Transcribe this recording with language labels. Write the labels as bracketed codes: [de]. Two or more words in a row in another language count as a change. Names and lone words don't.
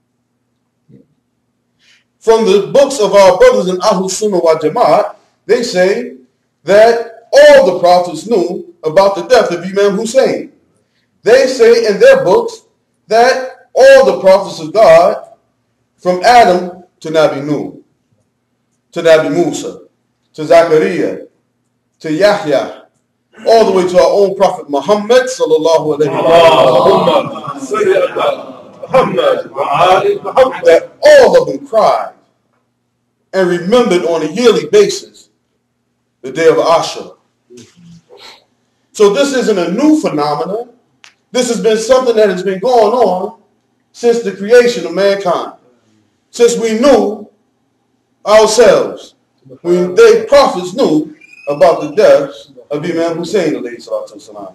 [en] From the books of our brothers in Ahlul Sunnah wal Jama'at, they say that all the prophets knew about the death of Imam Hussain. They say in their books that all the prophets of God, from Adam to Nabi Nuh, to Nabi Musa, to Zachariah, to Yahya, all the way to our own Prophet Muhammad [ar] sallallahu alayhi wa sallam, [en] that all of them cried and remembered on a yearly basis the day of Ashura. So this isn't a new phenomenon. This has been something that has been going on since the creation of mankind. Since we knew ourselves, when they prophets knew about the death of Imam Hussain [ar] alayhi salatu wasalam.